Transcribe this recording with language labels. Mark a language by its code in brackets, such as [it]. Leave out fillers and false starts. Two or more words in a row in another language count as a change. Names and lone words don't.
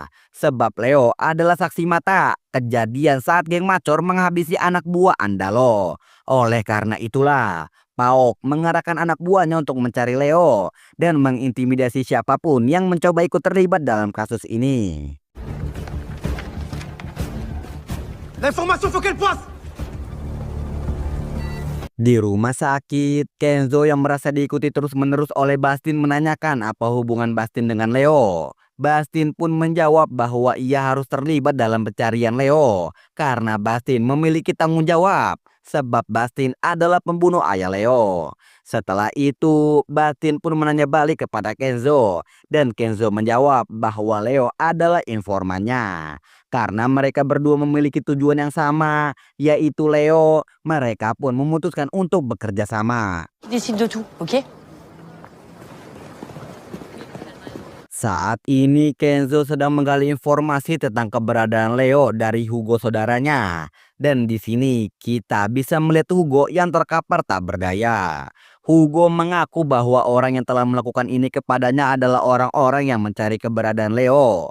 [id] Sebab Leo adalah saksi mata kejadian saat geng Macor menghabisi anak buah Andalo. Oleh karena itulah, Paok mengarahkan anak buahnya untuk mencari Leo dan mengintimidasi siapapun yang mencoba ikut terlibat dalam kasus ini. [fr] L'information, faut qu'elle passe. [id] Di rumah sakit, Kenzo yang merasa diikuti terus-menerus oleh Bastin menanyakan apa hubungan Bastin dengan Leo. Bastin pun menjawab bahwa ia harus terlibat dalam pencarian Leo karena Bastin memiliki tanggung jawab sebab Bastin adalah pembunuh ayah Leo. Setelah itu, Bastin pun menanya balik kepada Kenzo dan Kenzo menjawab bahwa Leo adalah informannya. Karena mereka berdua memiliki tujuan yang sama, yaitu Leo, mereka pun memutuskan untuk bekerja sama. [fr] Décide de tout, ok? [id] Saat ini Kenzo sedang menggali informasi tentang keberadaan Leo dari Hugo saudaranya. Dan di sini kita bisa melihat Hugo yang terkapar tak berdaya. Hugo mengaku bahwa orang yang telah melakukan ini kepadanya adalah orang-orang yang mencari keberadaan Leo.